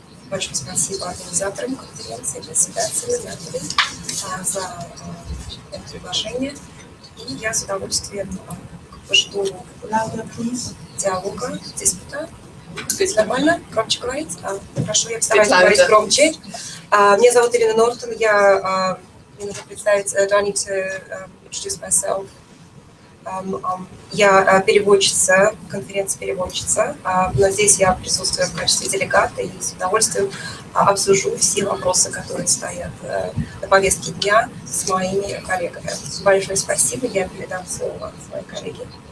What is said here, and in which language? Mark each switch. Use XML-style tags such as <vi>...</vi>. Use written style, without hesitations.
<ru>Большое спасибо организаторам конференции, председателю Наталье за это приглашение. И я с удовольствием жду диалога, диспута. Здесь нормально? Громче говорить? Хорошо, я постараюсь говорить громче. Меня зовут Ирина Нортон. Мне нужно представить,</ru> <en>do I need to introduce myself?</en> <ru>Я переводчица, конференц-переводчица, но здесь я присутствую в качестве делегата и с удовольствием обсужу все вопросы, которые стоят на повестке дня с моими коллегами. Большое спасибо, я передам слово своей коллеге.</ru>